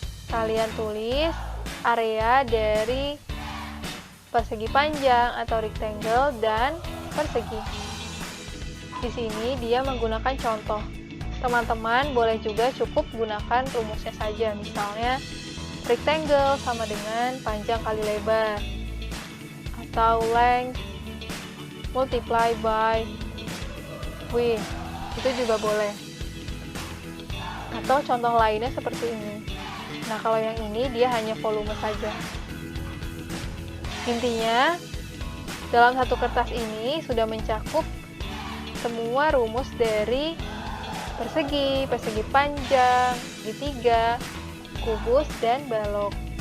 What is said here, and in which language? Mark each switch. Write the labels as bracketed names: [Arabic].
[Indonesian] Kalian tulis area dari persegi panjang atau rectangle dan persegi. Di sini dia menggunakan contoh. Teman-teman boleh juga cukup gunakan rumusnya saja. Misalnya, rectangle sama dengan panjang kali lebar. [English] Atau length multiply by width. [Indonesian] Itu juga boleh. Atau contoh lainnya seperti ini. Nah, kalau yang ini dia hanya volume saja. Intinya, dalam satu kertas ini sudah mencakup semua rumus dari persegi, persegi panjang, segitiga, kubus, dan balok.